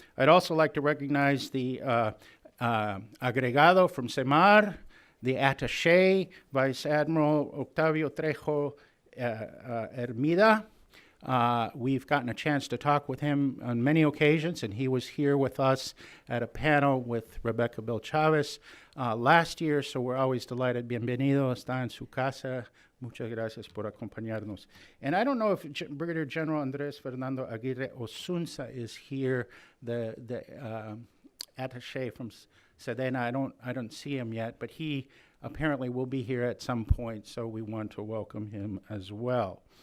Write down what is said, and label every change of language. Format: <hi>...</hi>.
<en>I'd also like to recognize the agregado from CEMAR, the attaché, Vice Admiral Octavio Trejo Hermida. We've gotten a chance to talk with him on many occasions, and he was here with us at a panel with Rebecca Bill Chavez last year, so we're always delighted.</en> <es>Bienvenido, está en su casa. Muchas gracias por acompañarnos.</es> <en>And I don't know if Brigadier General Andrés Fernando Aguirre Osunza is here, the attaché from Sedena. I don't see him yet, but he apparently will be here at some point, so we want to welcome him as well.</en>